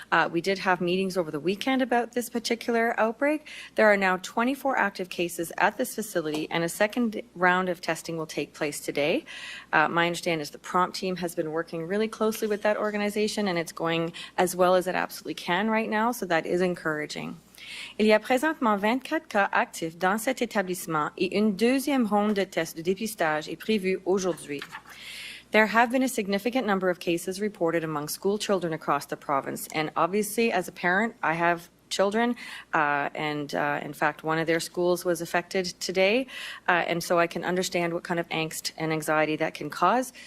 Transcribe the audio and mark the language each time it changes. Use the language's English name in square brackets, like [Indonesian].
[English] We did have meetings over the weekend about this particular outbreak. There are now 24 active cases at this facility, and a second round of testing will take place today. My understanding is the prompt team has been working really closely with that organization, and it's going as well as it absolutely can right now, so that is encouraging. [French] Il y a présentement 24 cas actifs dans cet établissement et une deuxième ronde de tests de dépistage est prévue aujourd'hui. [English] There have been a significant number of cases reported among school children across the province, and obviously as a parent I have children, and in fact one of their schools was affected today, and so I can understand what kind of angst and anxiety that can cause.